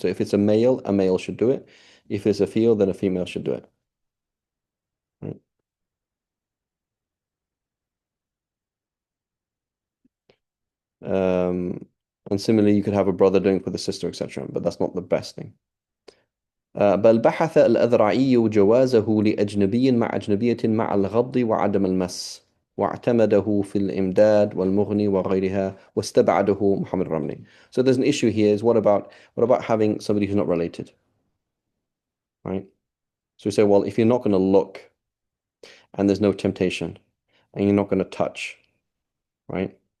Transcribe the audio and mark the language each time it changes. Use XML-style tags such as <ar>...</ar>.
<en>So if it's a male should do it. If it's a female, then a female should do it. Right. And similarly, you could have a brother doing it with a sister, etc. But that's not the best thing.</en> <ar>بل بحث الأذرعي جوازه لأجنبي مع أجنبية مع الغض وعدم المس, واعتمده في الإمداد والمغني وغيرها, واستبعده محمد الرملي.</ar> <en>So there's an issue here, is what about having somebody who's not related, right? So we say, well, if you're not going to look and there's no temptation and you're not going to touch, right?</en>